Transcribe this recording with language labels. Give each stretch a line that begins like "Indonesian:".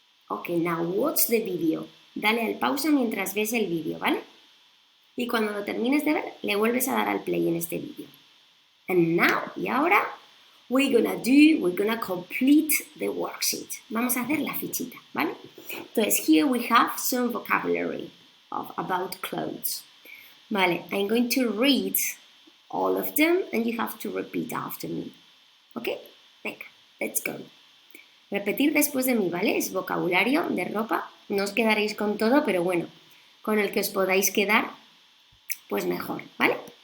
English: Okay, now watch the video.
Spanish: Dale al pausa mientras ves el vídeo, ¿vale? Y cuando lo termines de ver, le vuelves a dar al play en este vídeo.
English: And now,
Spanish: y ahora,
English: we're gonna complete the worksheet.
Spanish: Vamos a hacer la fichita, ¿vale? Entonces,
English: here we have some vocabulary about clothes. Vale, I'm going to read all of them and you have to repeat after me. ¿Ok?
Spanish: Venga,
English: let's go.
Spanish: Repetir después de mí, ¿vale? Es vocabulario de ropa. No os quedaréis con todo, pero bueno, con el que os podáis quedar, pues mejor, ¿vale?